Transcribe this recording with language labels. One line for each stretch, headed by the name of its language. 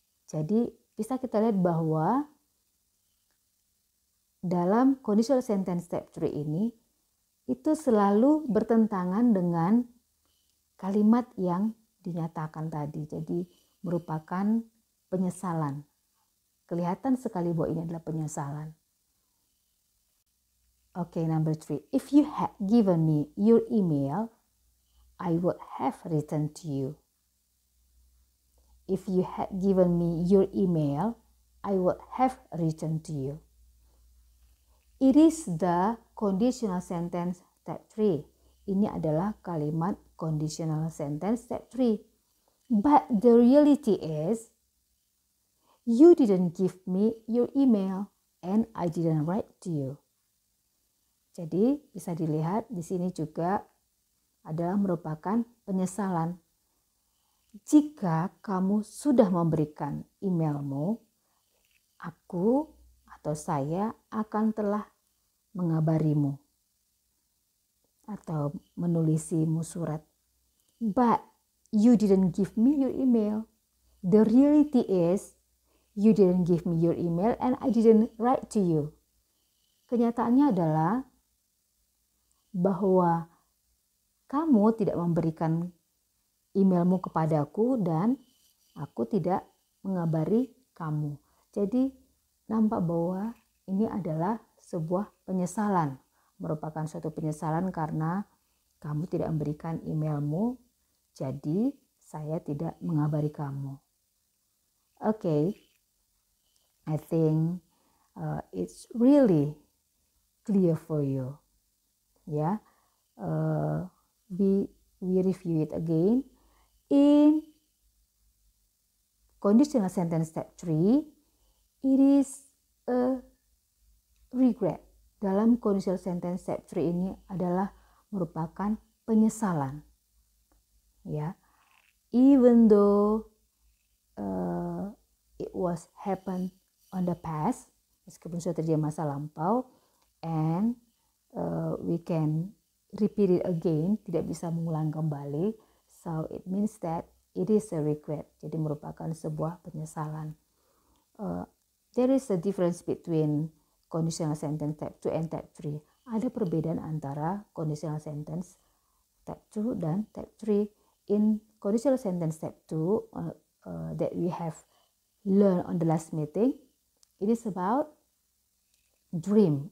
Indonesian: Jadi bisa kita lihat bahwa dalam conditional sentence step 3 ini itu selalu bertentangan dengan kalimat yang dinyatakan tadi. Jadi merupakan penyesalan. Kelihatan sekali bahwa ini adalah penyesalan.
English: Okay, number 3. If you had given me your email, I would have written to you. If you had given me your email, I would have written to you. It is the conditional sentence step 3.
Indonesian: Ini adalah kalimat conditional sentence step 3.
English: But the reality is, you didn't give me your email and I didn't write to you.
Indonesian: Jadi bisa dilihat di sini juga adalah merupakan penyesalan. Jika kamu sudah memberikan emailmu, aku atau saya akan telah mengabarimu atau menulisimu surat.
English: But you didn't give me your email. The reality is you didn't give me your email and I didn't write to you.
Indonesian: Kenyataannya adalah bahwa kamu tidak memberikan emailmu kepadaku dan aku tidak mengabari kamu. Jadi nampak bahwa ini adalah sebuah penyesalan, merupakan suatu penyesalan karena kamu tidak memberikan emailmu, jadi saya tidak mengabari kamu.
English: Okay, I think it's really clear for you. Yeah, we review it again. In conditional sentence step 3, it is a regret.
Indonesian: Dalam conditional sentence step 3 ini adalah merupakan penyesalan.
English: Ya, even though it was happened on the past,
Indonesian: meskipun sudah terjadi masa lampau,
English: and we can repeat it again,
Indonesian: tidak bisa mengulang kembali.
English: So it means that it is a regret.
Indonesian: Jadi merupakan sebuah penyesalan.
English: There is a difference between conditional sentence type 2 and type 3.
Indonesian: Ada perbedaan antara conditional sentence type 2 dan type 3.
English: In conditional sentence type 2 that we have learned on the last meeting, it is about dream.